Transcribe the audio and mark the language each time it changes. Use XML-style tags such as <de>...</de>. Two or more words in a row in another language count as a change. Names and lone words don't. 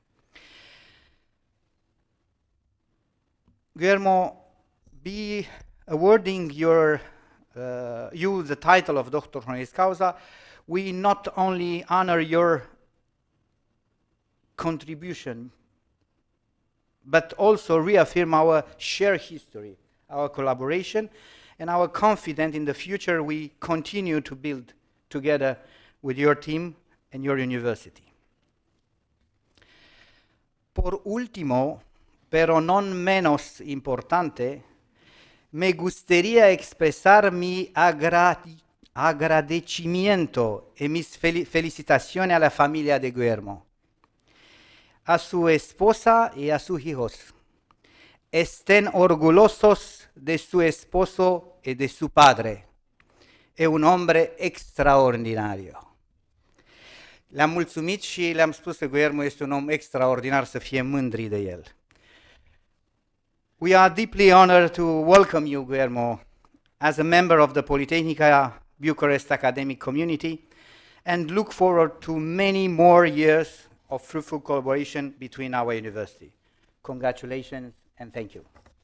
<en>Guillermo, be awarding you the title of Doctor Honoris Causa, we not only honor your contribution, but also reaffirm our shared history, our collaboration, and our confidence in the future we continue to build together with your team and your university.</en> <es>Por último, pero non menos importante, me gustaría expresar mi agradecimiento y mis felicitaciones a la familia de Guillermo, a su esposa y a sus hijos. Estén orgullosos de su esposo y de su padre. Es un hombre extraordinario.</es> <ro>Le-am mulțumit și le-am spus că Guillermo este un om extraordinar, să fie mândri de el.</ro> <en>We are deeply honored to welcome you, Guillermo, as a member of the Politehnica Bucharest academic community, and look forward to many more years of fruitful collaboration between our university. Congratulations and thank you.</en>